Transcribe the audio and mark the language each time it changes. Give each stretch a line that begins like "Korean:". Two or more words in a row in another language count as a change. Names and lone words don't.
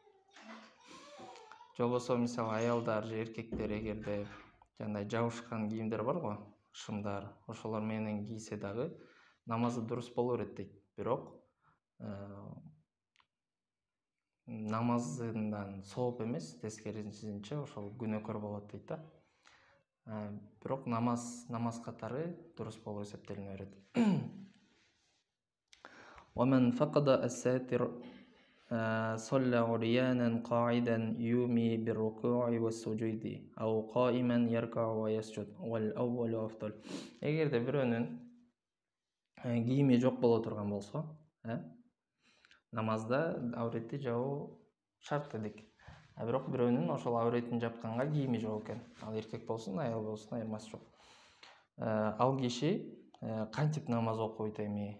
Kyrgyz: Же болбосо мисалы аялдар же эркектер эгерде жандай жабышкан кийимдер бар го, шымдар, ошолор менен кийсе дагы намазы дурус боло берет дейт. Бирок намазындан сооп эмес, тескерисинче ошол күнөөкөр болот дейт да. Бирок намаз катары дурус болуп эсептелине берет.
Arabic: ومن فقد الساتر صلى عريانا قاعدا يومي بالركوع والسجود أو قائما يركع ويسجد والأول أفضل.
Kyrgyz: Эгерде бирөөнүн кийими жок боло турган болсо, намазда авретти жабуу шарт дедик. Бирок бирөөнүн ошол авретин жапканга кийими жок экен. Ал эркек болсун, аял болсун, айырмасы жок. Ал киши кантип намаз окуйт эми?